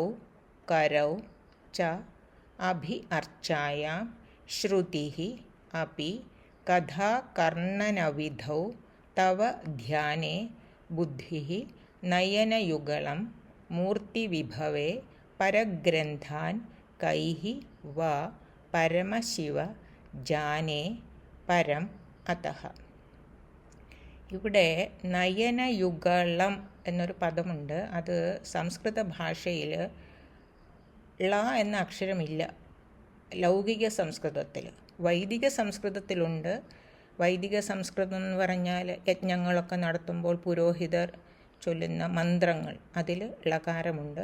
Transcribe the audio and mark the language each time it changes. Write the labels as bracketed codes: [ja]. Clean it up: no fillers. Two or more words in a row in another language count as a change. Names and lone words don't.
[sa] करौ च अभि-अर्चायां श्रुतिः अपि कथाकर्णनविधौ तव ध्याने बुद्धिः नयनयुगलं मूर्तिविभवे परग्रन्थान् कैः वा परमशिव जाने പരം അതഃ. [ml] ഇവിടെ നയനയുഗളം എന്നൊരു പദമുണ്ട്. അത് സംസ്കൃത ഭാഷയിൽ ള എന്ന അക്ഷരമില്ല ലൗകിക സംസ്കൃതത്തിൽ. വൈദിക സംസ്കൃതത്തിലുണ്ട്. വൈദിക സംസ്കൃതം എന്ന് പറഞ്ഞാൽ യജ്ഞങ്ങളൊക്കെ നടത്തുമ്പോൾ പുരോഹിതർ ചൊല്ലുന്ന മന്ത്രങ്ങൾ, അതിൽ ളകാരമുണ്ട്.